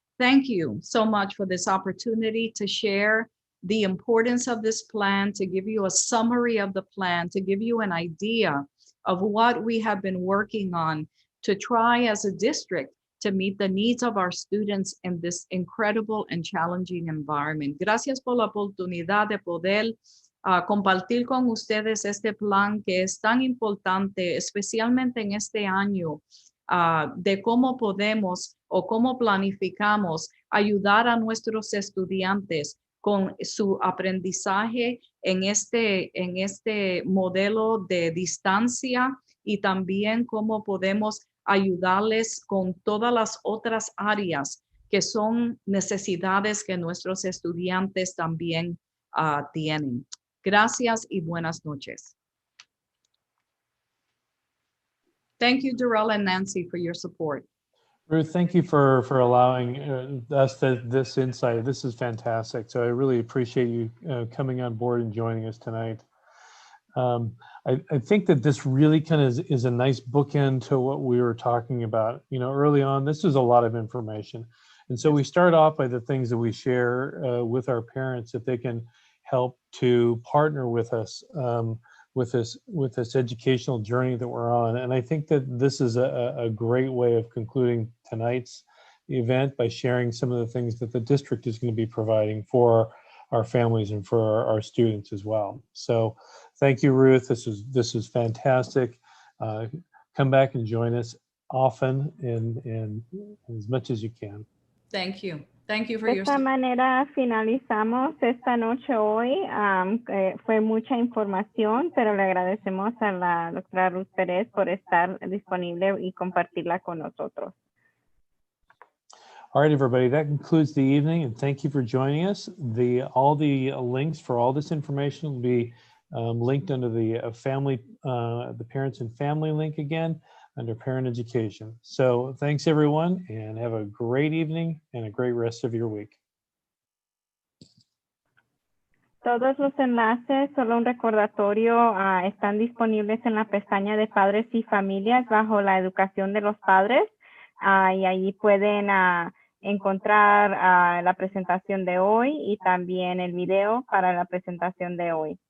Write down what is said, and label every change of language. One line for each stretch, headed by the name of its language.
English: Thank you so much for this opportunity to share the importance of this plan, to give you a summary of the plan, to give you an idea of what we have been working on to try as a district to meet the needs of our students in this incredible and challenging environment.
Spanish: Gracias por la oportunidad de poder compartir con ustedes este plan que es tan importante, especialmente en este año, de cómo podemos o cómo planificamos ayudar a nuestros estudiantes con su aprendizaje en este modelo de distancia y también cómo podemos ayudarles con todas las otras áreas que son necesidades que nuestros estudiantes también tienen. Gracias y buenas noches.
English: Thank you, Darrell and Nancy, for your support. Ruth, thank you for allowing us this insight. This is fantastic. So I really appreciate you coming on board and joining us tonight. I think that this really kind of is a nice bookend to what we were talking about. You know, early on, this is a lot of information. And so we start off by the things that we share with our parents, if they can help to partner with us with this educational journey that we're on. And I think that this is a great way of concluding tonight's event by sharing some of the things that the district is going to be providing for our families and for our students as well. So thank you, Ruth. This is fantastic. Come back and join us often and as much as you can. Thank you. Thank you for
Spanish: De
English: your
Spanish: esta manera finalizamos esta noche hoy. Fue mucha información, pero le agradecemos a la doctora Ruth Pérez por estar disponible y compartirla con nosotros.
English: All right, everybody, that concludes the evening, and thank you for joining us. All the links for all this information will be linked under the parents and family link again under parent education. So thanks everyone, and have a great evening and a great rest of your week.
Spanish: Todos los enlaces, solo un recordatorio, están disponibles en la pestaña de padres y familias bajo la educación de los padres. Y allí pueden encontrar la presentación de hoy y también el video para la presentación de hoy.